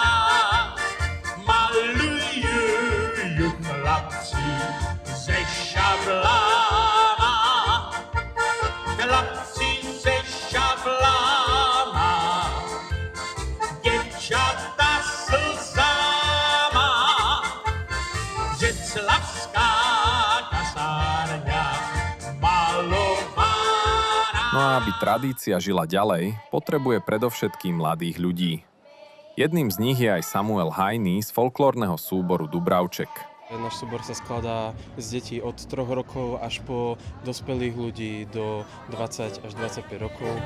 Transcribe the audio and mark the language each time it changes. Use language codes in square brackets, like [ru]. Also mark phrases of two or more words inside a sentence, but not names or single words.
[cs] malují chlapci ze šablama, chlapci ze šablama, děvčata slzama, Břeclavská kasárňa malovaná. [sk] No a aby tradícia žila ďalej, potrebuje predovšetkým mladých ľudí. Jedným z nich je aj Samuel Hajný z folklórneho súboru Dubravček. Náš súbor sa skladá z detí od 3 rokov až po dospelých ľudí do 20 až 25 rokov.